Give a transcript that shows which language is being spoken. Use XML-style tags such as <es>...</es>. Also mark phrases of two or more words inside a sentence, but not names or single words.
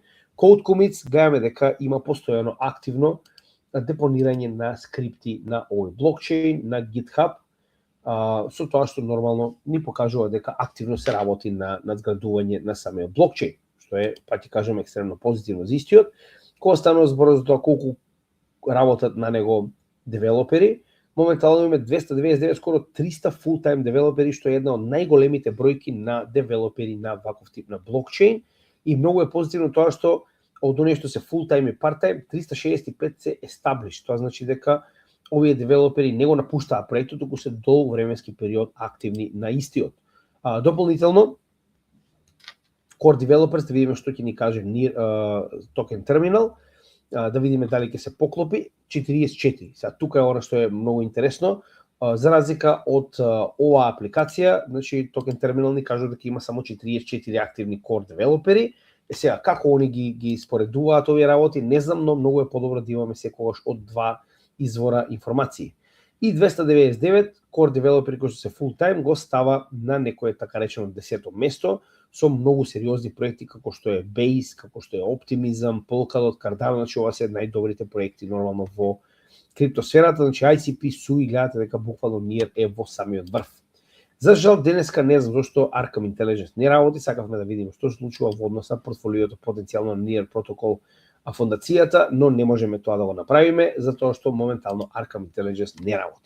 <en>Code Commits</en> <mk>гледаме дека има постојано активно депонирање на скрипти на овој блокчейн, на GitHub, со тоа што нормално ни покажува дека активно се работи на надградување на самиот блокчейн, што е, па ќе кажам, екстремно позитивно за истиот. Кога станува збор за тоа колку работат на него девелопери, моментално имаме 299, скоро 300</mk> <en>full-time</en> <mk>девелопери, што е една од најголемите бројки на девелопери на ваков тип на блокчейн. И многу е позитивно тоа што од оние што се</mk> <en>full-time</en> <mk>и</mk> <en>part-time,</en> <mk>365 се established. Тоа значи дека овие девелопери не го напуштаат проектот, туку се долг временски период активни на истиот. Дополнително,</mk> <en>Core Developers,</en> <mk>да видиме што ќе ни каже Token Terminal, да видиме дали ќе се поклопи, 44. Сега тука е она што е многу интересно, за разлика од оваа апликација, значи Token Terminal ни кажува дека има само 44 активни</mk> <en>Core Developeri.</en> <mk>Сега, како они ги споредуваат овие работи, не знам, но многу е подобро да имаме секогаш од два извора информации. И 299</mk> <en>Core Developeri</en> <mk>кои што се</mk> <en>full time</en> <mk>го става на некое така речено 10-то место со многу сериозни проекти како што е Base, како што е Optimism, Polkadot, Cardano, значи ова се најдобрите проекти нормално во криптосферата, значи ICP, SUI, гледате дека буквално Near е во самиот врв. За жал, денеска не знам зашто Arkham Intelligence не работи, сакавме да видиме што се случува во однос на портфолиото потенцијално на Near Protocol фондацијата, но не можеме тоа да го направиме, затоа што моментално Arkham Intelligence не работи.</mk>